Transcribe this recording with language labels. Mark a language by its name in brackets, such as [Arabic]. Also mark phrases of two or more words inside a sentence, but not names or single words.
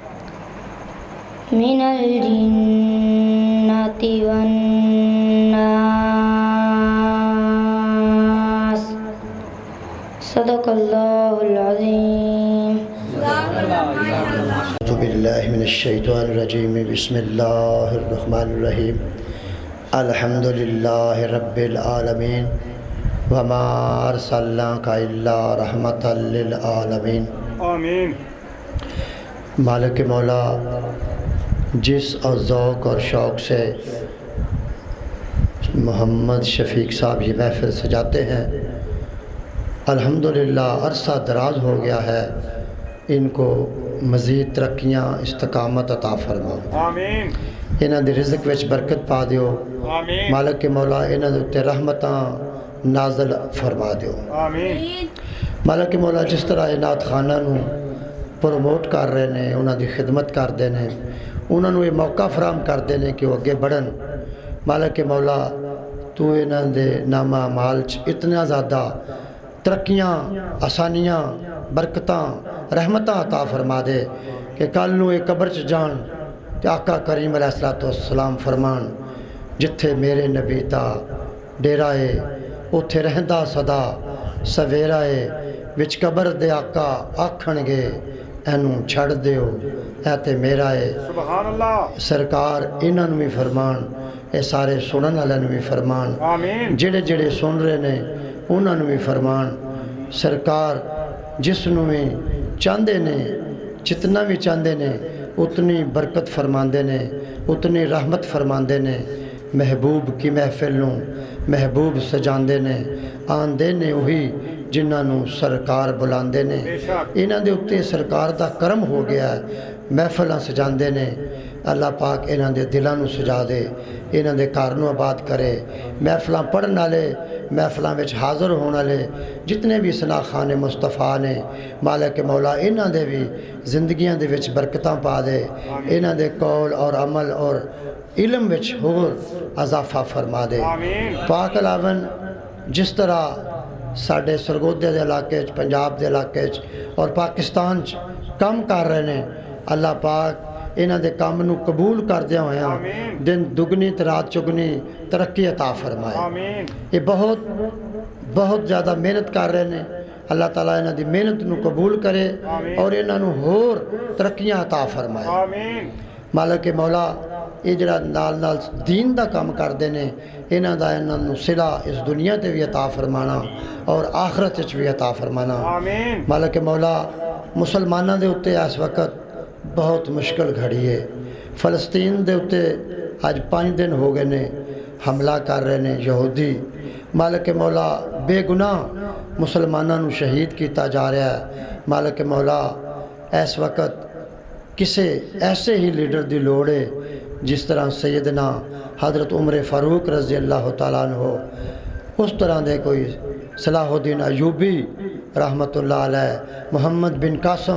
[Arabic] من الجنة والناس صدق الله العظيم. أعوذ بالله من الشيطان الرجيم بسم الله الرحمن الرحيم الحمد لله رب العالمين وما أرسلناك إلا رحمة للعالمين. آمین. [Urdu] مالک مولا جس اور ذوق اور شوق سے محمد شفیق صاحب یہ محفل سجاتے ہیں الحمدللہ عرصہ دراز ہو گیا ہے، ان کو مزید ترقیاں استقامت عطا فرما. آمین. [Punjabi] انہاں دی رزق وچ برکت پا دیو. آمین. مالک مولا انہاں دے اُتے رحمتاں نازل فرما دیو. آمین. مالک مولا جس طرح نعت خانہ نو پروموٹ کر رہے ہیں، انہاں دی خدمت کرتے ہیں، انہاں نو یہ موقع فراہم کرتے ہیں کہ وہ اگے بڑھن. مالک مولا تو انہاں دے نامہ اعمال چ اتنا زیادہ ترقیاں، آسانیاں، برکتاں، رحمتاں عطا فرما دے کہ کل نو یہ قبر چ جان تے آقا کریم [Arabic] علیہ السلام [Punjabi] فرمان جتھے میرے نبی دا ڈیرا ہے اوتھے رہندا صدا سویرا ہے وچ قبر دے آقا آکھن گے اینوں چھڑ دیو اے تے میرا ہے. [Arabic] سبحان اللہ. [Punjabi] سرکار انہاں نوں بھی فرمان، اے سارے سنن والے نوں بھی فرمان، آمین. جڑے جڑے سن رہے نے انہاں نوں بھی فرمان. سرکار جس نوں بھی چاہندے نے، جتنا بھی چاہندے نے اتنی برکت فرماندے نے، اتنی رحمت فرماندے نے. محبوب کی محفل نوں محبوب سجاندے نے، آندے نے وہی جنہاں نوں سرکار بلاندے نے. انہاں دے اُتے سرکار دا کرم ہو گیا ہے، محفلاں سجاندے نے. اللہ پاک انہاں دے دلاں نوں سجا دے، انہاں دے گھر نوں آباد کرے. محفلاں پڑھن والے، محفلاں وچ حاضر ہون والے جتنے بھی سناخان مصطفیٰ نے مالک مولا انہاں دے بھی زندگیاں دے وچ برکتاں پا دے. انہاں دے قول اور عمل اور علم وچ ہور اضافہ فرما دے. پاک علاوہ جس طرح ساڈے سرگودے دے علاقے چ، پنجاب دے علاقے چ اور پاکستان چ کام کر رہے ہیں، اللہ پاک انہاں دے کام نو قبول کردیا ہویا دن دگنی تے رات چگنی ترقی عطا فرمائے. [Urdu] یہ بہت زیادہ محنت کر رہے ہیں، اللہ تعالیٰ انہاں دی محنت نو قبول کرے اور انہاں نو ہور ترقیاں عطا فرمائے. [Punjabi] مالک مولا یہ جڑا نال نال دین دا کام کردے نے انہاں دا انہاں نوں صلہ اس دنیا تے بھی عطا فرمانا اور آخرت وچ بھی عطا فرمانا. مالک مولا مسلماناں دے اُتے اس وقت بہت مشکل گھڑی ہے. فلسطین دے اُتے اج 5 دن ہو گئے نے حملہ کر رہے نے یہودی. مالک مولا بے گناہ مسلماناں نوں شہید کیتا جا رہا ہے. مالک مولا اس وقت کسے ایسے ہی لیڈر دی لوڑ ہے جس طرح سیدنا حضرت عمر فاروق [Arabic] رضی اللہ تعالیٰ عنہ [Punjabi] اس طرح دے کوئی صلاح الدین ایوبی [Arabic] رحمت اللہ علیہ، [Punjabi] محمد بن قاسم.